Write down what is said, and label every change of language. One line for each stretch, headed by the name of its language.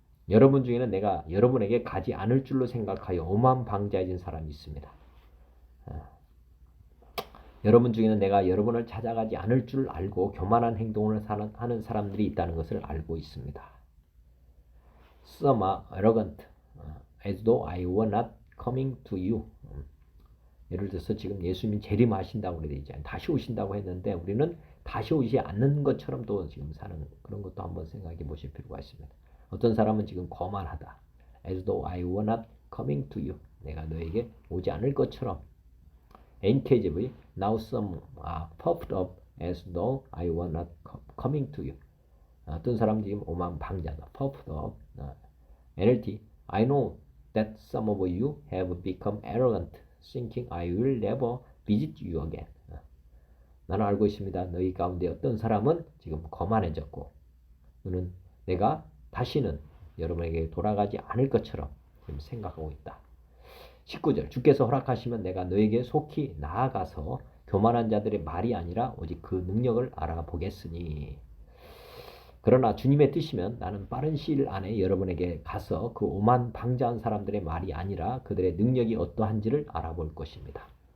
Korean: 여러분 중에는 내가 여러분에게 가지 않을 줄로 생각하여 오만방자해진 사람이 있습니다. 여러분 중에는 내가 여러분을 찾아가지 않을 줄 알고 교만한 행동을 하는 사람들이 있다는 것을 알고 있습니다.
English: Some are arrogant, as though I were not coming to you.
Korean: 예를 들어서 지금 예수님이 재림하신다고 그러잖아요. 다시 오신다고 했는데 우리는 다시 오지 않는 것처럼 또 지금 사는 그런 것도 한번 생각해 보실 필요가 있습니다. 어떤 사람은 지금 거만하다.
English: As though I were not coming to you.
Korean: 내가 너에게 오지 않을 것처럼.
English: NKJV Now some are puffed up as though I were not coming to you.
Korean: 어떤 사람 지금 오만방자다.
English: puffed up. NLT I know that some of you have become arrogant, thinking I will never visit you again.
Korean: 나는 알고 있습니다. 너희 가운데 어떤 사람은 지금 거만해졌고 너는 내가 다시는 여러분에게 돌아가지 않을 것처럼 지금 생각하고 있다. 19절 주께서 허락하시면 내가 너에게 속히 나아가서 교만한 자들의 말이 아니라 오직 그 능력을 알아보겠으니 그러나 주님의 뜻이면 나는 빠른 시일 안에 여러분에게 가서 그 오만방자한 사람들의 말이 아니라 그들의 능력이 어떠한지를 알아볼 것입니다.